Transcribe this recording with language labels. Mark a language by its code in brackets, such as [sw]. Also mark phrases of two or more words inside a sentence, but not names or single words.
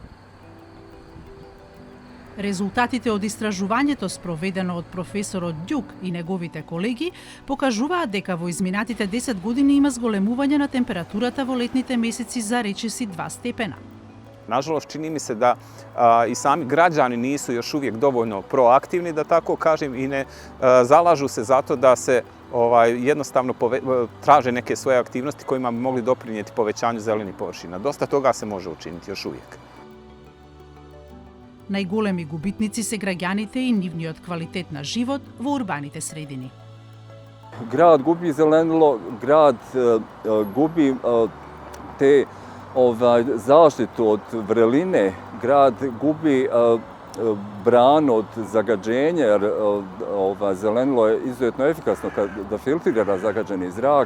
[mk] Резултатите од истражувањето спроведено од професорот Дјук и неговите колеги покажуваат дека во изминатите 10 години има зголемување на температурата во летните месеци за речиси 2 степена. [hr] Nažalost, čini mi se da i sami građani nisu još uvijek dovoljno proaktivni, da tako kažem, i ne zalažu se zato da se jednostavno traže neke svoje aktivnosti kojima bi mogli doprinijeti povećanju zelenih površina. Dosta toga se može učiniti još uvijek. [mk] Најголеми губитници се граѓаните и нивниот квалитет на живот во урбаните средини. [hr] Grad gubi zelenilo, grad gubi te zaštitu od vreline, grad gubi branu od zagađenja, jer zelenilo je izuzetno efikasno da filtrira zagađeni zrak.